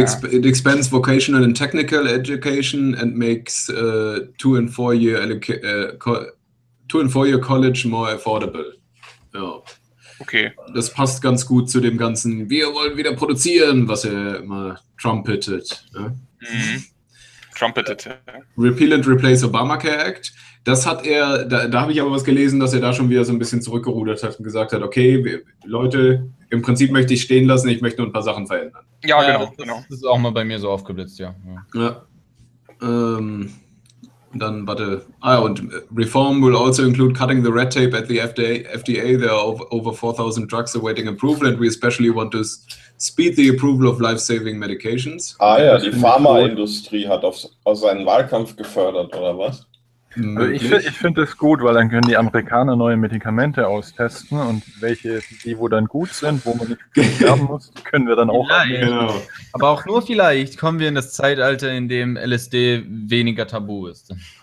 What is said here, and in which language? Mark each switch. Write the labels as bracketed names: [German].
[English] It expands vocational and technical education and makes two and four year college more affordable. [German] Ja. Okay. Das passt ganz gut zu dem ganzen, wir wollen wieder produzieren, was er immer trumpetet. Ja? Mm-hmm. [English] Trumpeted. Repeal and replace Obamacare Act. [German] Das hat er, da habe ich aber was gelesen, dass er da schon wieder so ein bisschen zurückgerudert hat und gesagt hat, okay, Leute, im Prinzip möchte ich stehen lassen, ich möchte nur ein paar Sachen verändern. Ja, genau. Das ist auch mal bei mir so aufgeblitzt, ja. Ja. Dann, warte. [English] Ah, und Reform will also include cutting the red tape at the FDA. There are over 4,000 drugs awaiting approval and we especially want to speed the approval of life-saving medications. [German] Ah ja, die Pharmaindustrie hat auf seinen Wahlkampf gefördert, oder was? Also ich finde das gut, weil dann können die Amerikaner neue Medikamente austesten und welche, die wo dann gut sind, wo man nicht sterben muss, können wir dann auch. Genau. Aber auch nur vielleicht kommen wir in das Zeitalter, in dem LSD weniger tabu ist.